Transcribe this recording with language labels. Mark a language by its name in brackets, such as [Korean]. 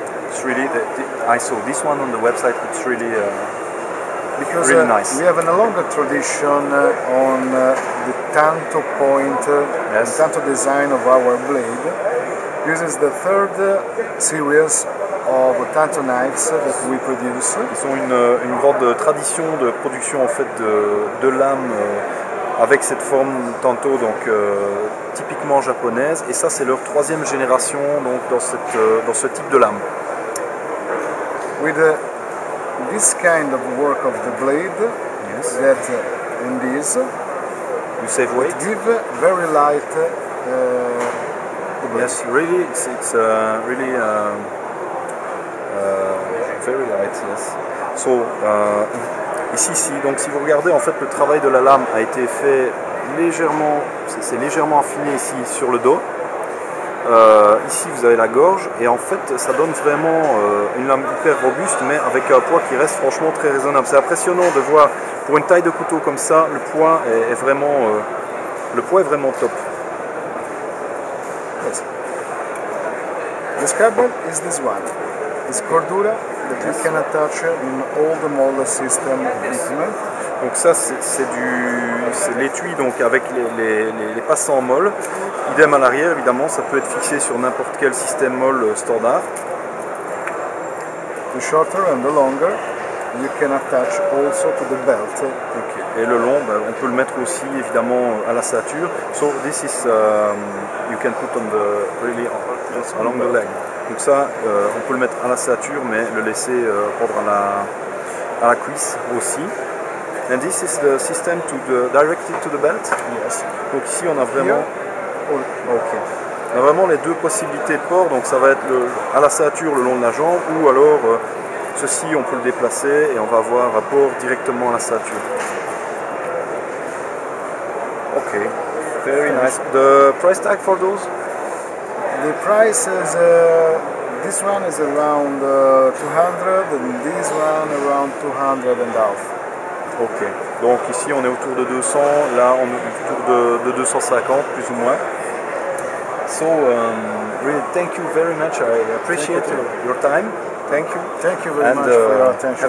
[English] It's really, I saw this one on the website, it's really, because really nice. we have a longer tradition on the tanto point, Yes. the tanto design of our blade. This is the third series of tanto knives that we produce. [French] Ils ont une grande tradition de production en fait de lames avec cette forme tanto, donc typiquement japonaise, et ça c'est leur troisième génération donc dans ce type de lame. [English] With this kind of work of the blade, Yes. that in this, You save weight. it give very light the blade. Yes, really, it's really very light. Yes. [French] So ici, donc si vous regardez, en fait, le travail de la lame a été fait légèrement, c'est légèrement affiné ici sur le dos. Ici vous avez la gorge et en fait ça donne vraiment une lame hyper robuste mais avec un poids qui reste franchement très raisonnable. C'est impressionnant de voir pour une taille de couteau comme ça, le poids est vraiment top. [English] Yes. The scalpel is this one. It's cordura that you can attach in all the mold system equipment. [French] Donc ça c'est l'étui donc avec les passants molles. Idem à l'arrière évidemment, ça peut être fixé sur n'importe quel système molle standard. [English] The shorter and the longer you can attach also to the belt. [French] Okay. Et le long, on peut le mettre aussi évidemment à la ceinture. [English] So this is you can put on the really along the leg. [French] Donc ça, on peut le mettre à la ceinture, mais le laisser prendre à la cuisse aussi. [English] And this is the system directed to the belt. Yes. [French] Donc ici on a vraiment, on a vraiment les deux possibilités de port. Donc ça va être à la ceinture le long de la jambe, ou alors ceci on peut le déplacer et on va avoir un port directement à la ceinture. [English] Okay, very nice. The price tag for those? The price is this one is around 200 and this one around 200 and half. [French] Ok, donc ici on est autour de 200, là on est autour de 250 plus ou moins. [English] So really thank you very much, I appreciate your time. Thank you. Thank you very much for your attention.